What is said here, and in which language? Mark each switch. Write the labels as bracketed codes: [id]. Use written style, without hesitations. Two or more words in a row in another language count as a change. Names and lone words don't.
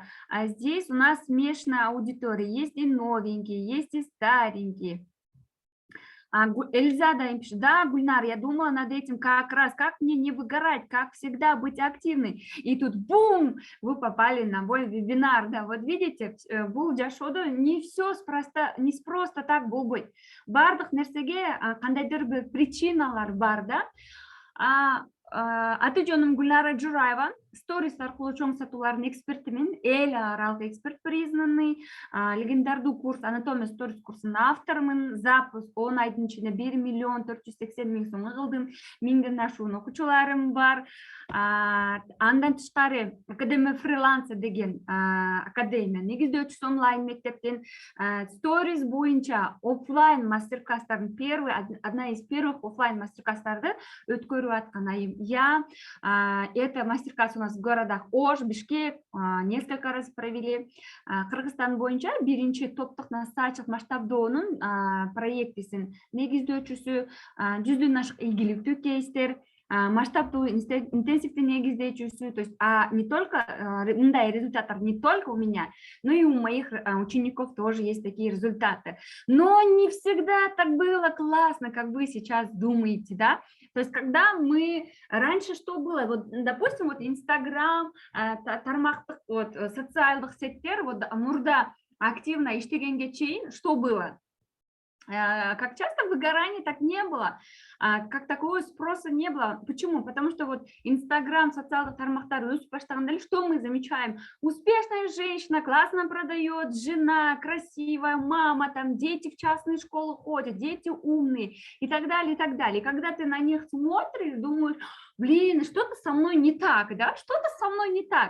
[ru] Здесь у нас смешанная аудитория, есть и новенькие, есть и старенькие. Эльзада им пишет, да, Гульнар, я думала над этим как раз, как мне не выгорать, как всегда быть активной. И тут бум, вы попали на мой вебинар, да, вот видите, [ky] бул жашоодо не все не просто так болбойт. Бардык нерсеге кандайдыр бир причиналар бар, да. Аты-жөнүм Гүлнара Жураева, сторис аркылуу чоң сатуулардын экспертимин, эл аралык эксперт признанный, легендардуу курс анатомия сторис курсунун авторумун. Запуск 10 айдын ичинде 1 480 000 сом кылдым, 1000ден ашуун окуучуларым бар. Андан тышкары Академия фриланса деген академия негиздөөчүсү онлайн мектептен сторис боюнча офлайн мастер-класстардын [ru] одна из первых [ky] офлайн мастер-класстарды өткөрүп аткан айым. [ru] Это мастер-класс у нас в городах Ош, Бишкек, несколько раз провели. [ky] Кыргызстан боюнча биринчи топтук насаачылык масштабдоонун проектисин негиздөөчүсү, 100дөн ашык ийгиликтүү кейстер, масштабдуу интенсивдүү негиздөөчүсү. [ru] То есть не только [ky] мындай результаттар [ru] не только у меня, но и у моих учеников тоже есть такие результаты. Но не всегда так было классно, как вы сейчас думаете, да? То есть когда мы раньше что было, вот допустим, вот Инстаграм, тармактык, вот социальных сеттер, вот [ky] мурда активно иштегенге чейин [ru] что было? Как часто выгорания так не было, как такого спроса не было. Почему? Потому что вот Инстаграм, социальных [ky] тармактар өсүп баштаганда, [ru] что мы замечаем? Успешная женщина, классно продает, жена красивая, мама, там дети в частные школы ходят, дети умные и так далее, и так далее. И когда ты на них смотришь, думаешь, блин, что-то со мной не так, да? Что-то со мной не так.